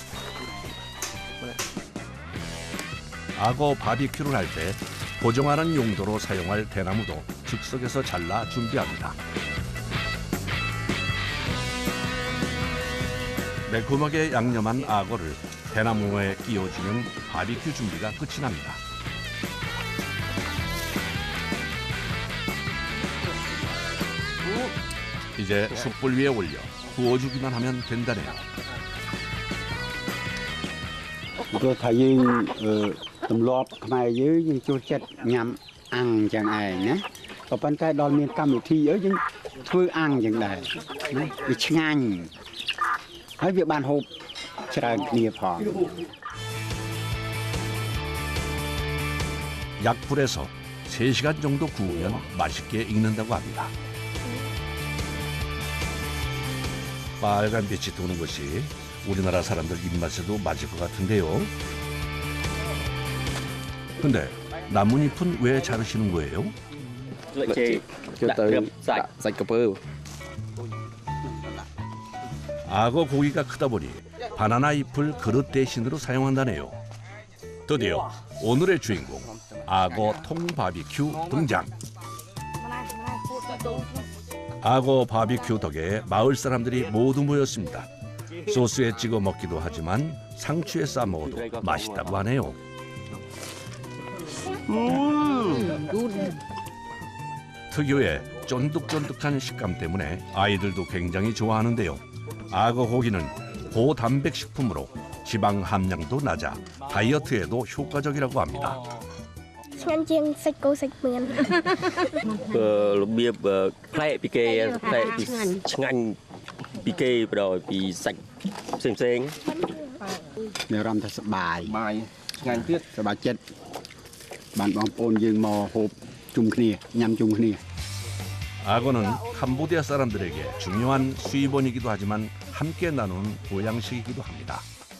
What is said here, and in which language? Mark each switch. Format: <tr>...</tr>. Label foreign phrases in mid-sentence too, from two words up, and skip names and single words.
<ko>악어 바비큐를 할 때 보정하는 용도로 사용할 대나무도 즉석에서 잘라 준비합니다. 매콤하게 양념한 악어를 대나무에 끼워주면 바비큐 준비가 끝이 납니다. 이제 숯불 위에 올려 구워주기만 하면 된다네요.</ko> <km>ព្រោះថាយើងទម្លាប់ខ្មែរយើងចូលចិត្តញ៉ាំអាំងចឹងឯងណាក៏ប៉ុន្តែដល់មានកម្មវិធីយើងធ្វើអាំងចឹងដែរណាវាឆ្ងាញ់ហើយវាបានហូបច្រើនគ្នាផង</km> <ko>약불에서 3시간 정도 구우면 맛있게 익는다고 합니다. 빨간 빛이 도는 것이 우리나라 사람들 입맛에도 맞을 것 같은데요. 근데 나뭇잎은 왜 자르시는 거예요?</ko> <km>សាច់ក្រពើ</km> <ko>악어 고기가 크다 보니 바나나 잎을 그릇 대신으로 사용한다네요. 드디어 오늘의 주인공 악어 통 바비큐 등장. 악어 바비큐 덕에 마을 사람들이 모두 모였습니다. 소스에 찍어 먹기도 하지만 상추에 싸 먹어도 맛있다고 하네요. 특유의 쫀득쫀득한 식감 때문에 아이들도 굉장히 좋아하는데요. 악어 고기는 고단백 식품으로 지방 함량도 낮아 다이어트에도 효과적이라고 합니다.</ko> <km>ឆ្ងាញ់ជាងសាច់គោសាច់មៀន របៀបផ្លែកពីគេផ្លែកពីឆ្ងាញ់ពីគេបដពីសាច់ផ្សេងៗ មានអារម្មណ៍ថាសប្បាយឆ្ងាញ់ទៀតសប្បាយចិត្តបានបងប្អូនយើងមកហូបជុំគ្នាញ៉ាំជុំគ្នា</km> <ko>악어는 캄보디아 사람들에게 중요한 수입원이기도 하지만 함께 나누는 보양식이기도 합니다.</ko>